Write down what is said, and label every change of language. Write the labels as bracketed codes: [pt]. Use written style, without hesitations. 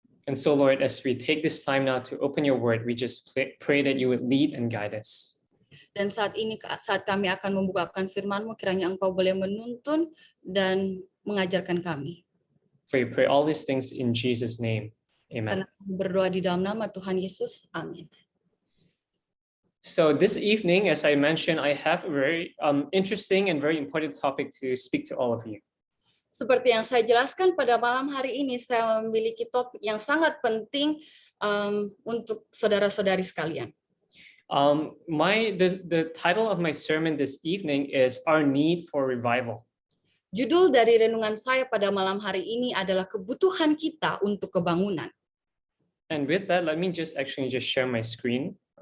[en] And so, Lord, as we take this time now to open your word, we just pray that you would lead and guide us. [id] Dan saat ini, saat kami akan membukakan firman-Mu, kiranya Engkau boleh menuntun dan mengajarkan kami. [en] For we pray all these things in Jesus' name. Amen. [id] Karena kami berdoa di dalam nama Tuhan Yesus. Amin. [en] So this evening, as I mentioned, I have a very interesting and very important topic to speak to all of you. [id] Seperti yang saya jelaskan pada malam hari ini, saya memiliki topik yang sangat penting untuk saudara-saudari sekalian. [en] The title of my sermon this evening is Our Need for Revival. [id] Judul dari renungan saya pada malam hari ini adalah kebutuhan kita untuk kebangunan. [en] And with that, let me just share my screen.